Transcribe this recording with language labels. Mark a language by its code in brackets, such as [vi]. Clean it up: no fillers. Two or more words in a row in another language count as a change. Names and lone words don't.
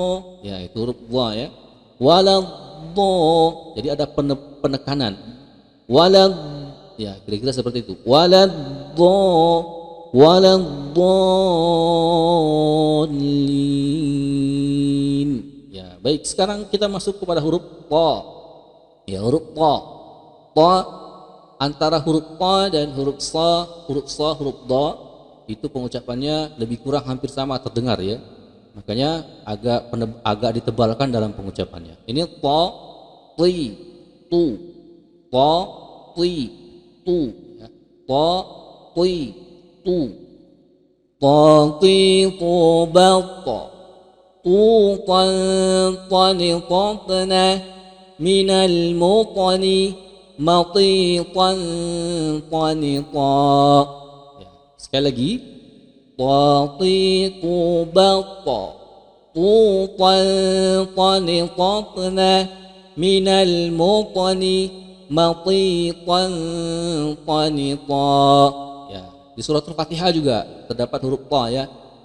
[id] Ya, itu huruf dha ya. Waladda. Jadi ada penekanan. Walad. Ya, kira-kira seperti itu. Waladdallin. Ya, baik. Sekarang kita masuk kepada huruf ta. Ya, huruf ta. Ta antara huruf ta dan huruf sa, huruf da itu pengucapannya lebih kurang hampir sama terdengar ya. Makanya agak ditebalkan dalam pengucapannya. Ini ta, ti, tu. Ta, ti. Tu ya. Ta, ti, tu. Ta, ti, tu, bat. Tu, tan, tani, tatna minal mutani mati, tan, tani, ta. Ya. Sekali lagi, ta, ti, tu, bat. Tu, tan, tani, tatna minal mutani matitan tanita. Ya, di suratul Fatihah juga terdapat huruf ta ya.